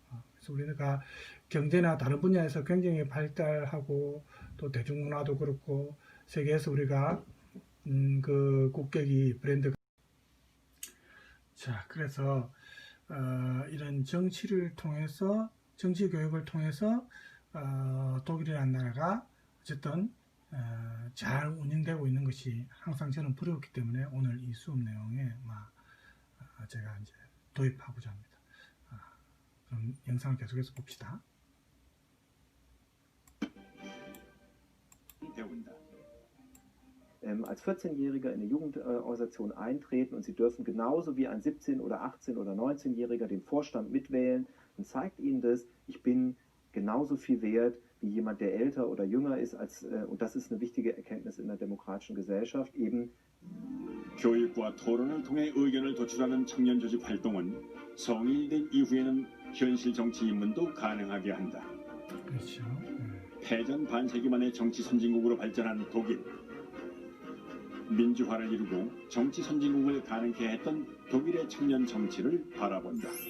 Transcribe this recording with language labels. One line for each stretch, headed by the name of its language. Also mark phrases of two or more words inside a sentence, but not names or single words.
Korean: 그래서 우리가 경제나 다른 분야에서 굉장히 발달하고 또 대중문화도 그렇고 세계에서 우리가 그 국격이 브랜드가 자 그래서 이런 정치를 통해서 정치 교육을 통해서 독일이라는 나라가 어쨌든 잘 운영되고 있는 것이 항상 저는 부러웠기 때문에 오늘 이 수업 내용에 제가 이제 도입하고자 합니다. 그럼 영상을 계속해서 봅시다. 배운다.
German: Als 14-Jähriger in eine Jugendorganisation eintreten und sie dürfen genauso wie ein 17- oder 18- oder 19-Jähriger den Vorstand mitwählen, dann zeigt ihnen das, ich bin genauso viel wert wie jemand, der älter oder jünger ist, und das ist eine wichtige Erkenntnis in der demokratischen Gesellschaft, eben
Korean: 교육과 토론을 통해 의견을 도출하는 청년 조직 활동은 성인이 된 이후에는 현실 정치 입문도 가능하게 한다. 그렇죠. 패전 반세기 만에 정치 선진국으로 발전한 독일. 민주화를 이루고 정치 선진국을 가능케 했던 독일의 청년 정치를 바라본다.